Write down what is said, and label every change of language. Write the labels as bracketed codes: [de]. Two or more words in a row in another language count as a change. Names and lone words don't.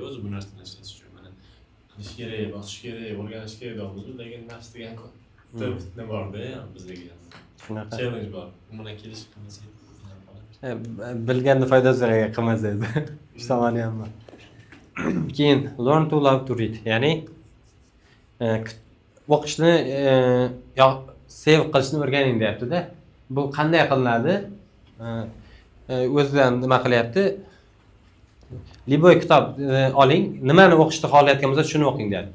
[uz] O'zi bu narsani ishlatish uchun mana qilish kerak, bosish kerak, o'rganish kerak deymiz, lekin nafs degan fitna bor-da, bizdagi. Shunaqa. Challenge bor. Buni kelish qilmasak. Bilganni foydasi yo'q qilmasangiz. Ish tomoni ham bor. Keyin [en] learn to love to read, [uz] ya'ni o'qishni sev qilishni o'rganing deyapti-da. Bu qanday qilinadi? O'zidan nima qilyapti? Liboy kitob oling, nimani o'qishni xohlayotgan bo'lsa shuni o'qing deyapti.